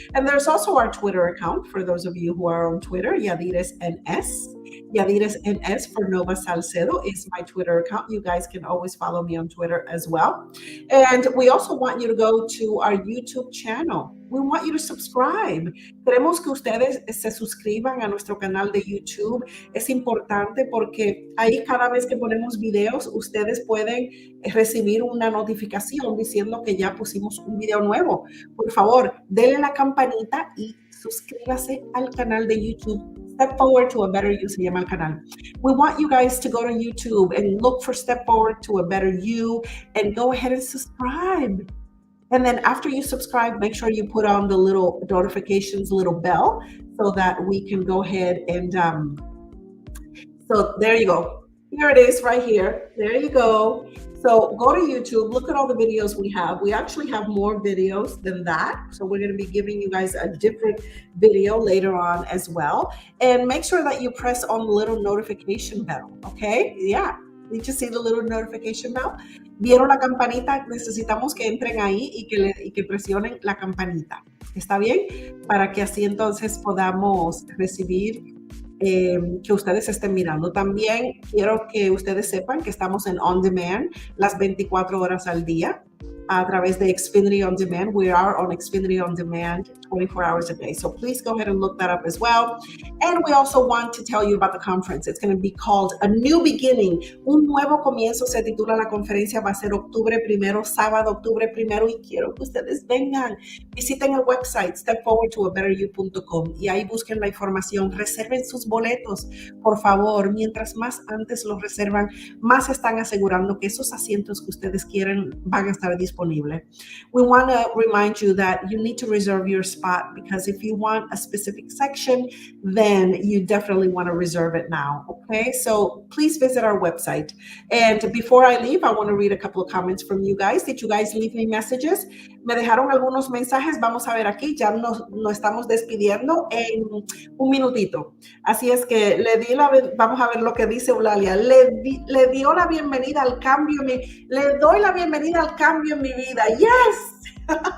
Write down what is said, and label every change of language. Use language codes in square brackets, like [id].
[en] And there's also our Twitter account for those of you who are on Twitter, Yadires NS. Yadires NS for Nova-Salcedo is my Twitter account. You guys can always follow me on Twitter as well. And we also want you to go to our YouTube channel. We want you to subscribe. [es] Queremos que ustedes se suscriban a nuestro canal de YouTube. Es importante porque ahí cada vez que ponemos videos, ustedes pueden recibir una notificación diciendo que ya pusimos un video nuevo. Por favor, denle la campanita y suscríbase al canal de YouTube. Step Forward to a Better You se llama el canal. [en] We want you guys to go to YouTube and look for Step Forward to a Better You and go ahead and subscribe. And then after you subscribe, make sure you put on the little notifications, little bell, so that we can go ahead and, so there you go. Here it is right here. There you go. So go to YouTube, look at all the videos we have. We actually have more videos than that. So we're going to be giving you guys a different video later on as well. And make sure that you press on the little notification bell, okay? Yeah. Did you see the little notification bell? [es] ¿Vieron la campanita? Necesitamos que entren ahí y que presionen la campanita. ¿Está bien? Para que así entonces podamos recibir que ustedes estén mirando. También quiero que ustedes sepan que estamos en On Demand las 24 horas al día a través de Xfinity On Demand. [en] We are on Xfinity On Demand 24 hours a day. So please go ahead and look that up as well. And we also want to tell you about the conference. It's going to be called A New Beginning. [es] Un nuevo comienzo se titula la conferencia. Va a ser octubre 1, sábado, octubre 1. Y quiero que ustedes vengan. Visiten el website stepforwardtoabetteryou.com y ahí busquen la información. Reserven sus boletos, por favor. Mientras más antes los reservan, más están asegurando que esos asientos que ustedes quieren van a estar disponibles. [en] We want to remind you that you need to reserve your spot, because if you want a specific section, then you definitely want to reserve it now, okay? So please visit our website. And before I leave, I want to read a couple of comments from you guys. Did you guys leave me messages? [es] Me dejaron algunos mensajes. Vamos a ver aquí, ya nos estamos despidiendo en un minutito. Así es que vamos a ver lo que dice Eulalia. Le dio la bienvenida al cambio, le doy la bienvenida al cambio en mi vida. Yes.